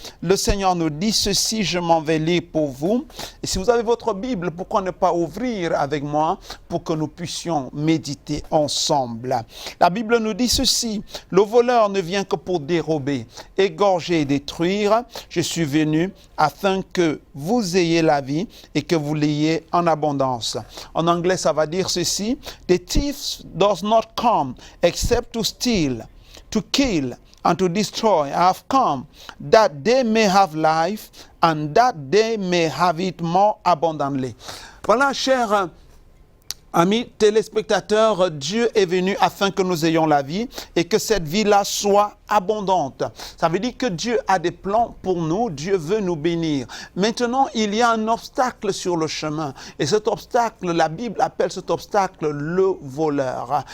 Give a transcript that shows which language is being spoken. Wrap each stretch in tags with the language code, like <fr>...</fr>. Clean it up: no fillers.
<fr>Le Seigneur nous dit ceci, je m'en vais lire pour vous. Et si vous avez votre Bible, pourquoi ne pas ouvrir avec moi pour que nous puissions méditer ensemble. La Bible nous dit ceci, le voleur ne vient que pour dérober, égorger et détruire. Je suis venu afin que vous ayez la vie et que vous l'ayez en abondance. En anglais, ça va dire ceci,</fr> <en>the thief does not come except to steal, to kill, and to destroy. I have come that they may have life and that they may have it more abundantly.</en> <fr>Voilà, chers amis téléspectateurs, Dieu est venu afin que nous ayons la vie et que cette vie-là soit abondante. Ça veut dire que Dieu a des plans pour nous, Dieu veut nous bénir. Maintenant, il y a un obstacle sur le chemin. Et cet obstacle, la Bible appelle cet obstacle le voleur.</fr>